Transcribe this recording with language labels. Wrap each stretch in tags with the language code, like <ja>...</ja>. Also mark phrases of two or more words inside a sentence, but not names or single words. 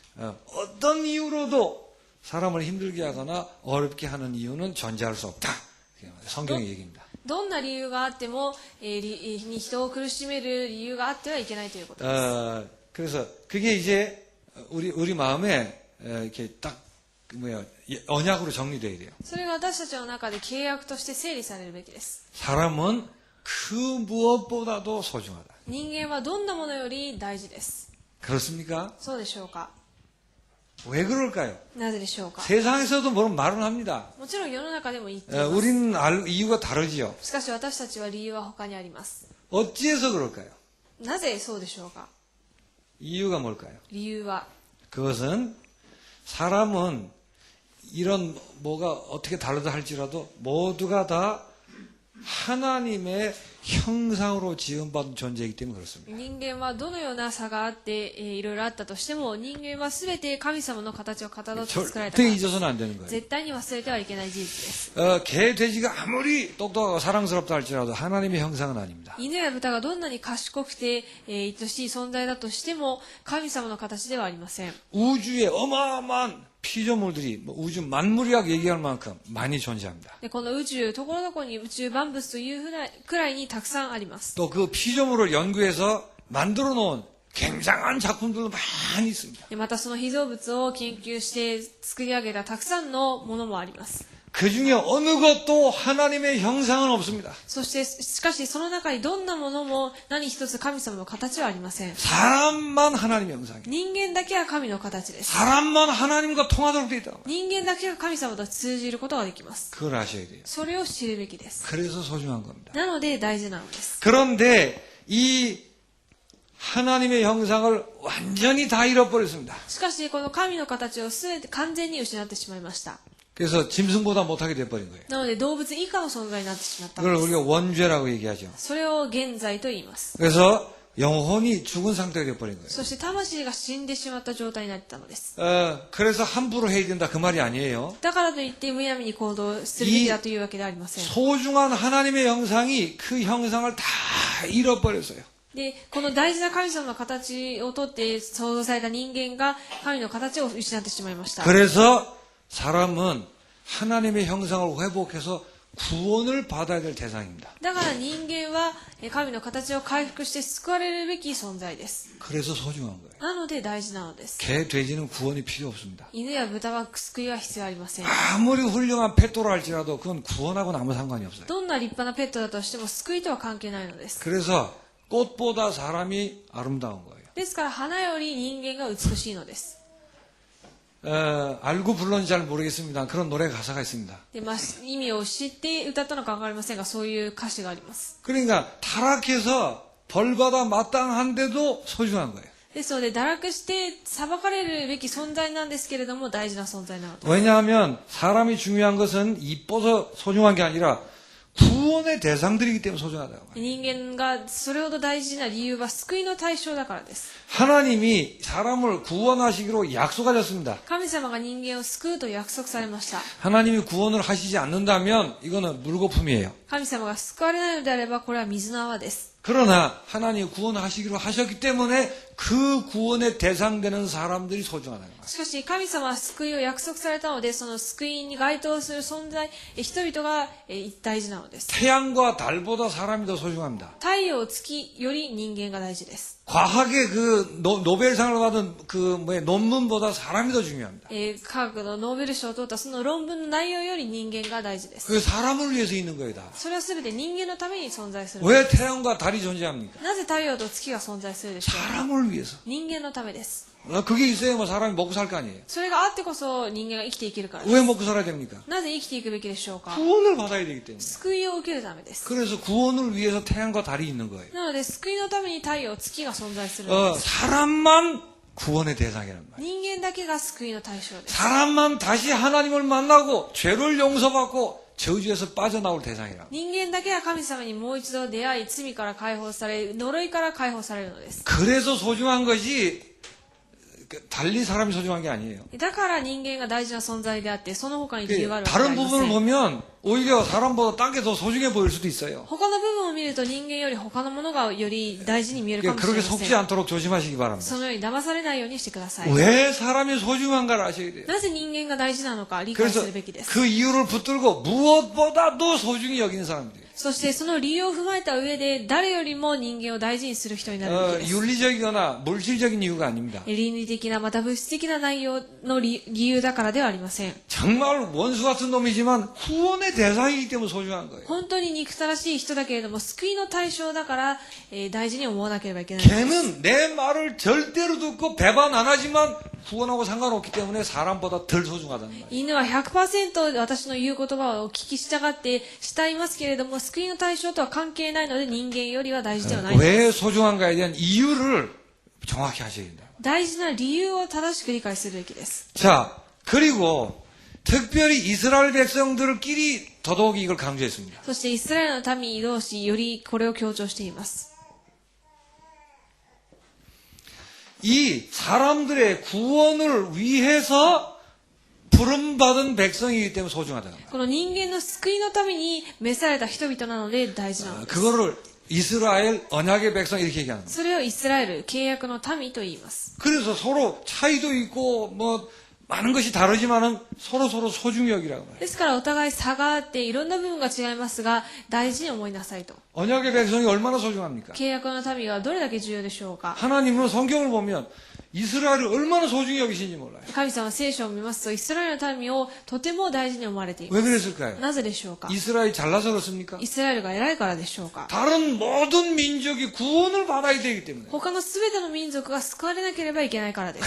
<ko>어떤 이유로도 사람을 힘들게 하거나 어렵게 하는 이유는 존재할 수 없다. 성경의 얘기입니다.</ko> <ja>どんな理由があっても、人を苦しめる理由があってはいけないということです。</ja> <ko>그래서 그게 이제 우리 마음에 이렇게 딱 언약으로 정리돼야 돼요.</ko> <ja>それが私たちの中で契約として整理されるべきです。</ja> <ko>사람은 그 무엇보다도 소중하다.</ko> <ja>人間はどんなものより大事です。</ja> <ko>그렇습니까?</ko> <ja>そうでしょうか。</ja> <ko>왜 그럴까요?</ko> <ja>なぜでしょうか。</ja> <ko>세상에서도 물론 말은 합니다.</ko> <ja>もちろん世の中でも言っています。</ja> <ko>우리는 이유가 다르지요.</ko> <ja>しかし私たちは理由は他にあります。</ja> <ko>어찌해서 그럴까요?</ko> <ja>なぜそうでしょうか。</ja> <ko>이유가 뭘까요?</ko> <ja>理由は、</ja> <ko>그것은 사람은 이런 뭐가 어떻게 다르다 할지라도 모두가 다 하나님의 형상으로 지음받은 존재이기 때문에 그렇습니다.</ko> <ja>人間はどのような差があって、いろいろあったとしても、人間は全て神様の形をかたどって作られたか</ja> <ko>절대</ko> <ja>ら。</ja> <ko>잊어서는 안 되는 거예요.</ko> <ja>絶対に忘れてはいけない事実です。</ja> <ko>개, 돼지가 아무리 똑똑하고 사랑스럽다 할지라도 하나님의 형상은 아닙니다.</ko> <ja>犬や豚がどんなに賢くて、愛しい存在だとしても、神様の形ではありません。</ja> <ko>우주에 어마어마한 피조물들이 우주 만물이라고 얘기할 만큼 많이 존재합니다.</ko> <ja>でこの宇宙、ところどころに宇宙万物というくらいにたくさんあります。</ja> <ko>또 그 피조물을 연구해서 만들어 놓은 굉장한 작품들도 많이 있습니다.</ko> <ja>でまたその被造物を研究して作り上げたたくさんのものもあります。</ja> <ko>그 중에 어느 것도 하나님의 형상은 없습니다.</ko> <ja>そして、しかしその中にどんなものも何一つ神様の形はありません。</ja> <ko>사람만 하나님의 형상이에요.</ko> <ja>人間だけは神の形です。</ja> <ko>사람만 하나님과 통하도록 되어 있다.</ko> <ja>人間だけが神様と通じることができます。</ja> <ko>그걸 아셔야 돼요.</ko> <ja>それを知るべきです。</ja> <ko>그래서 소중한 겁니다.</ko> <ja>なので大事なのです。</ja> <ko>그런데 이 하나님의 형상을 완전히 다 잃어버렸습니다.</ko> <ja>しかしこの神の形を全て完全に失ってしまいました。</ja> <ko>그래서 짐승보다 못하게 돼버린 거예요.</ko> <ja>なので動物以下の存在になってしまったの</ja> <ko>그걸</ko> <ja>です。</ja> <ko>우리가 원죄라고 얘기하죠.</ko> <ja>それを現在と言います。</ja> <ko>그래서 영혼이 죽은 상태가 돼버린 거예요.</ko> <ja>そして魂が死んでしまった状態になったのです。</ja> <ko>그래서 함부로 해야 된다 그 말이 아니에요.</ko> <ja>だからといってむやみに行動するべきだというわけではありません。</ja> <ko>소중한 하나님의 형상이 그 형상을 다 잃어버렸어요.</ko> <ja>で、この大事な神様の形をとって創造された人間が神の形を失ってしまいました。</ja> <ko>그래서 사람은 하나님의 형상을 회복해서 구원을 받아야 될 대상입니다.</ko> <ja>だから人間は神の形を回復して救われるべき存在です。</ja> <ko>그래서 소중한 거예요.</ko> <ja>なので大事なのです。</ja> <ko>개, 돼지는 구원이 필요 없습니다.</ko> <ja>犬や豚は救いは必要ありません。</ja> <ko>아무리 훌륭한 페토라 할지라도 그건 구원하고는 아무 상관이 없어요.</ko> <ja>どんな立派なペットだとしても救いとは関係ないのです。</ja> <ko>그래서 꽃보다 사람이 아름다운 거예요.</ko> <ja>ですから花より人間が美しいのです。</ja> <ko>알고 불렀는지 잘 모르겠습니다. 그런 노래 가사가 있습니다.</ko> <ja>で、意味を知って歌ったのかわかりませんが、そういう歌詞があります。</ja> <ko>그러니까 타락해서 벌받아 마땅한데도 소중한 거예요.</ko> <ja>ですので、堕落して裁かれるべき存在なんですけれども、大事な存在なのです。</ja> <ko>왜냐하면 사람이 중요한 것은 이뻐서 소중한 게 아니라 구원의 대상들이기 때문에 소중하다고 말이에요.</ko> <ja>人間がそれほど大事な理由は救いの対象だからです。</ja> <ko>하나님이 사람을 구원하시기로 약속하셨습니다.</ko> <ja>神様が人間を救うと約束されました。</ja> <ko>하나님이 구원을 하시지 않는다면 이거는 물거품이에요.</ko> <ja>神様が救われないのであれば、これは水の泡です。</ja> <ko>그러나 하나님이 구원을 하시기로 하셨기 때문에 그 구원의 대상되는 사람들이 소중하다는 거예요.</ko> <ja>しかし、神様は救いを約束されたので、その救いに該当する存在、人々が大事なのです。</ja> <ko>태양과 달보다 사람이 더 소중합니다.</ko> <ja>太陽、月より人間が大事です。</ja> <ko>과학의 그 노벨상을 받은 그 논문보다 사람이 더 중요합니다.</ko> <ja>科学のノーベル賞を取ったその論文の内容より人間が大事です。</ja> <ko>그 사람을 위해서 있는 거예요, 다.</ko> <ja>それは全て人間のために存在する。</ja> <ko>왜 태양과 달이 존재합니까?</ko> <ja>なぜ太陽と月が存在するでしょうか。</ja> <ko>사람을 위해서.</ko> <ja>人間のためです。</ja> <ko>그게 있어야 뭐 사람이 먹고 살 거 아니에요.</ko> <ja>それがあってこそ人間が生きていけるからです。</ja> <ko>왜 먹고 살아야 됩니까?</ko> <ja>なぜ生きていくべきでしょうか。</ja> <ko>구원을 받아야 되기 때문에.</ko> <ja>救いを受けるためです。</ja> <ko>그래서 구원을 위해서 태양과 달이 있는 거예요.</ko> <ja>なので救いのために太陽、月が存在するのです。</ja> <ko>사람만 구원의 대상이란 말이에요.</ko> <ja>人間だけが救いの対象です。</ja> <ko>사람만 다시 하나님을 만나고 죄를 용서받고 저주에서 빠져나올 대상이라.</ko> <ja>人間だけが神様にもう一度出会い、罪から解放され、呪いから解放されるのです。</ja> <ko>그래서 소중한 것이 달리 사람이 소중한 게 아니에요.</ko> <ja>だから人間が大事な存在であって、その他に理由があるわけではあ</ja> <ko>다른</ko> <ja>りま</ja> <ko>부분을</ko> <ja>せん。</ja> <ko>보면 오히려 사람보다 딴 게 더 소중해 보일 수도 있어요.</ko> <ja>他の部分を見ると人間より他のものがより大事に見えるかもしれ</ja> <ko>그렇게</ko> <ja>ませ</ja> <ko>속지</ko> <ja>ん。</ja> <ko>않도록 조심하시기 바랍니다.</ko> <ja>そのように騙されないようにしてください。</ja> <ko>왜 사람이 소중한가를 아셔야 돼요.</ko> <ja>なぜ人間が大事なのか理解</ja> <ko>그래서</ko> <ja>するべきです。</ja> <ko>그 이유를 붙들고 무엇보다도 소중히 여기는 사람들이에요.</ko> <ja>そしてその理由を踏まえた上で誰よりも人間を大事にする人になるべきです。</ja> <ko>윤리적이거나 물질적인 이유가 아닙니다.</ko> <ja>倫理的なまた物質的な内容の理由だからではありません。</ja> <ko>정말 원수 같은 놈이지만 구원의 대상이기 때문에 소중한 거예요.</ko> <ja>本当に憎たらしい人だけれども救いの対象だから、大事に思わなければいけないのです。</ja> <ko>걔는 내 말을 절대로 듣고 배반 안 하지만 구원하고 상관없기 때문에 사람보다 덜 소중하다는 말이에요.</ko> <ja>犬は 100% 私の言う言葉をお聞き従って慕いますけれども、救いの対象とは関係ないので人間よりは大事ではない。</ja> <ko>왜 소중한가에 대한 이유를 정확히 하셔야 된다.</ko> <ja>大事な理由を正しく理解するべきです。</ja> <ko>자, 그리고 특별히 이스라엘 백성들끼리 더더욱 이걸 강조했습니다.</ko> <ja>そしてイスラエルの民同士よりこれを強調しています。</ja> <ko>이 사람들의 구원을 위해서 부름받은 백성이기 때문에 소중하다는 거예요.</ko> <ja>この人間の救いのために召された人々なので大事なのです。</ja> <ko>그거를 이스라엘 언약의 백성 이렇게 얘기하는 거예요.</ko> <ja>それをイスラエル契約の民と言います。</ja> <ko>그래서 서로 차이도 있고 뭐 많은 것이 다르지만은 서로 소중히 여기라고 말해요.</ko> <ja>ですからお互い差があっていろんな部分が違いますが大事に思いなさいと。</ja> <ko>언약의 백성이 얼마나 소중합니까?</ko> <ja>契約の民はどれだけ重要でしょうか。</ja> <ko>하나님은 성경을 보면 이스라엘을 얼마나 소중히 여기시는지 몰라요.</ko> <ja>神様は聖書を見ますとイスラエルの民をとても大事に思われていま</ja> <ko>왜</ko> <ja>す。</ja> <ko>그랬을까요?</ko> <ja>なぜでしょうか。</ja> <ko>이스라엘이 잘나서 그렇습니까?</ko> <ja>イスラエルが偉いからでしょうか。</ja> <ko>다른 모든 민족이 구원을 받아야 되기 때문에.</ko> <ja>他のすべての民族が救われなければいけないからです。</ja>